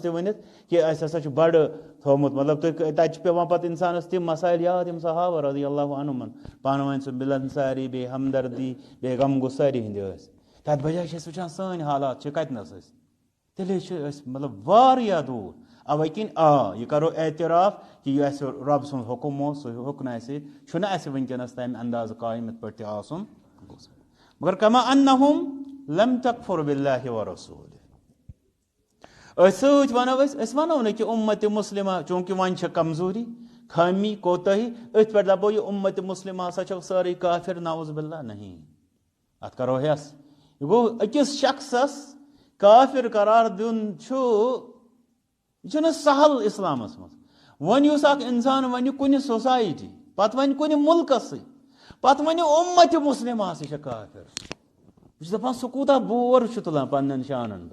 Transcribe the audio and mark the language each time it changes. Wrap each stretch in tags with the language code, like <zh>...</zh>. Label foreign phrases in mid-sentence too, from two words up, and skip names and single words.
<ks>تہِ ؤنِتھ کہِ اَسہِ ہسا چھُ بڑٕ تھوٚومُت مطلب تُہۍ تتہِ چھِ پیٚوان پتہٕ انسانس تِم مسایل یاد یِم صحابہ</ks> <ar>رضی اللہ</ar> <ks>عنہُمن پانہٕ ؤنۍ سُہ مِلنساری بیٚیہِ ہمدردی بیٚیہِ غم گُسٲری ہِنٛدِ ٲسۍ تتھ بجایہِ چھِ أسۍ وٕچھان سٲنۍ حالات چھِ کتنس أسۍ تیٚلے چھِ أسۍ مطلب واریاہ دوٗر اوے کِنۍ یہِ کرو اعتراف کہِ یہِ اسہِ رۄب سُنٛد حُکم اوس سُہ ہیوٚک نہٕ اسہِ چھُنہٕ اسہِ وٕنکیٚنس تمہِ اندازٕ قٲیِم یِتھ پٲٹھۍ تہِ آسُن گوٚژھ مگر</ks> <ar>کما انہم لم تکفر باللہ ورسولہ</ar> <ks>أتھۍ سۭتۍ ونو أسۍ ونو نہٕ کہِ اُمتِ مُسلمہ چوٗنٛکہِ وۄنۍ چھِ کمزوٗری خٲمی کوتٲہی أتھۍ پٮ۪ٹھ دپو یہِ اُمتِ مُسلمہ ہسا چھو سٲرٕے کافر</ks> <ar>نعوذ باللہ</ar> <ks>نہیں اتھ کرو ہٮ۪س یہِ گوٚو أکِس شخصس کافر قرار دیُن یہِ چھُنہٕ سہل اسلامس منٛز وۄنۍ یُس اکھ انسان ونہِ کُنہِ سوسایٹی پتہٕ ونہِ کُنہِ مُلکسٕے پتہٕ ونہِ اُمتِ مُسلمہ ہسا چھِ کافر بہٕ چھُس دپان سُہ کوٗتاہ بور چھُ تُلان پننٮ۪ن شانن</ks>